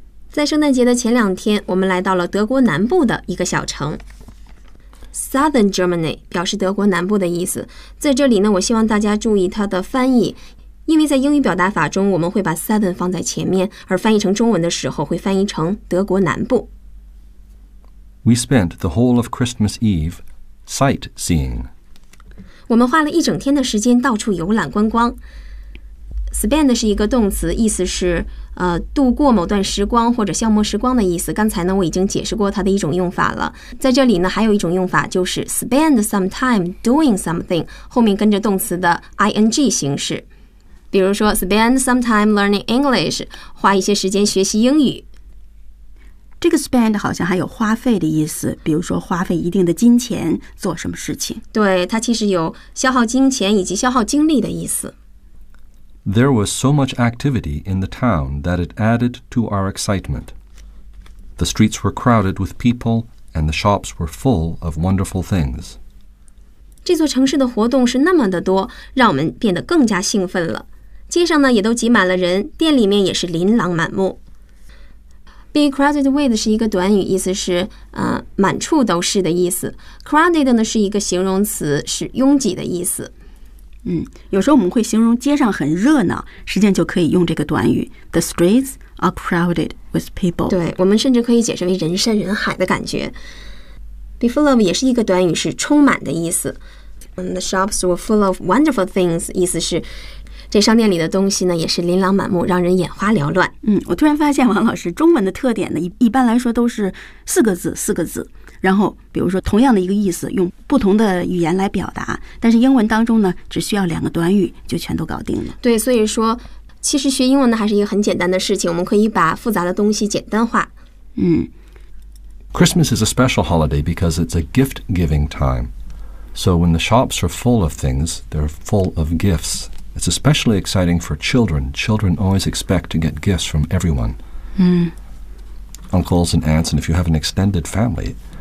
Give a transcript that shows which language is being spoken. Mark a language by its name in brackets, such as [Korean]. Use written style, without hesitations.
[Chinese] 在圣诞节的前两天，我们来到了德国南部的一个小城。 [English] Southern Germany [Chinese] 表示德国南部的意思。在这里呢，我希望大家注意它的翻译。因为在英语表达法中，我们会把 southern 放在前面，而翻译成中文的时候会翻译成德国南部。 [English] We spent the whole of Christmas Eve sightseeing. [Chinese] 我们花了一整天的时间到处游览观光。Spend 是一个动词，意思是度过某段时光或者消磨时光的意思。刚才呢我已经解释过它的一种用法了。在这里呢还有一种用法，就是 [English] spend some time doing something， [Chinese] 后面跟着动词的 ing 形式。比如说 [English] spend some time learning English， [Chinese] 花一些时间学习英语。这个 spend 好像还有花费的意思，比如说花费一定的金钱做什么事情。对，它其实有消耗金钱以及消耗精力的意思。 [English] There was so much activity in the town that it added to our excitement. The streets were crowded with people and the shops were full of wonderful things. [Chinese] 这座城市的活动是那么的多，让我们变得更加兴奋了。街上呢也都挤满了人，店里面也是琳琅满目。 [English] Be crowded with [Chinese] 是一个短语，意思是满处都是的意思。 Crowded 呢是一个形容词，是拥挤的意思。有时候我们会形容街上很热闹，实际上就可以用这个短语 ， [English] The streets are crowded with people。 [Chinese] 对，我们甚至可以解释为人山人海的感觉。 [English] Be full of [Chinese] 也是一个短语，是充满的意思。 [English] The shops were full of wonderful things， [Chinese] 意思是。这商店里的东西呢也是琳琅满目，让人眼花缭乱。我突然发现王老师中文的特点呢，一般来说都是四个字四个字，然后比如说同样的一个意思用不同的语言来表达，但是英文当中呢只需要两个短语就全都搞定了。对，所以说其实学英文呢还是一个很简单的事情，我们可以把复杂的东西简单化。 [English] Christmas is a special holiday because it's a gift giving time. So when the shops are full of things, they're full of gifts. It's especially exciting for children. Children always expect to get gifts from everyone. Uncles and aunts, and if you have an extended family,